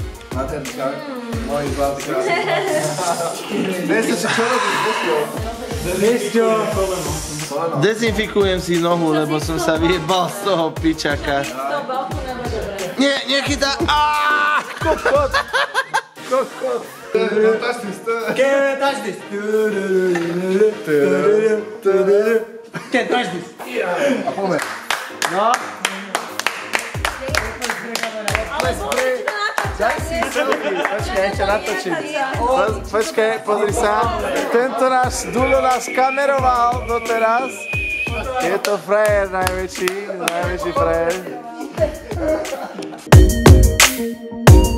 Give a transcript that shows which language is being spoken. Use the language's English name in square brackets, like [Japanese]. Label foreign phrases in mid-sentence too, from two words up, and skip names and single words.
[Slovak] Dezinfikujem si nohu, lebo som sa vyjebal z toho pičaka. Nie, nechytá. Kokot. [English] Can't touch this. Can't touch this. [Slovak] A poďme. No. Počkaj, ešte natočím. Počkaj, pozri sa. Tento náš Dulo nás kameroval doteraz. Je to frajer najväčší frajer.